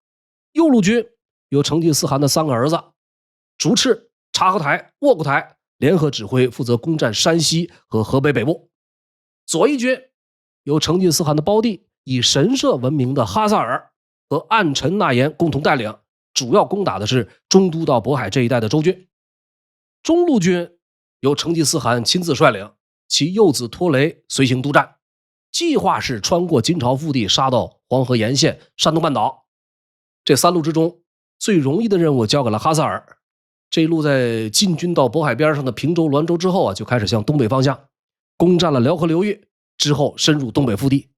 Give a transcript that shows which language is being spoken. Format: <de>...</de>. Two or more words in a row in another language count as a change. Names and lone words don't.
<zh>右路軍由成吉思汗的三個兒子竹赤、察合台、沃固台聯合指揮，負責攻占山西和河北北部。左翼軍由成吉思汗的胞弟以神射聞名的哈薩爾和暗沉納言共同帶領，主要攻打的是中都到渤海這一帶的州郡。中路軍由成吉思汗親自率領，其幼子拖雷隨行督戰，計劃是穿過金朝腹地，殺到黃河沿線山東半島。這三路之中，最容易的任務交給了哈薩爾。這一路在進軍到渤海邊上的平州、滦州之後啊，就開始向東北方向攻占了遼河流域，之後深入東北腹地。</zh>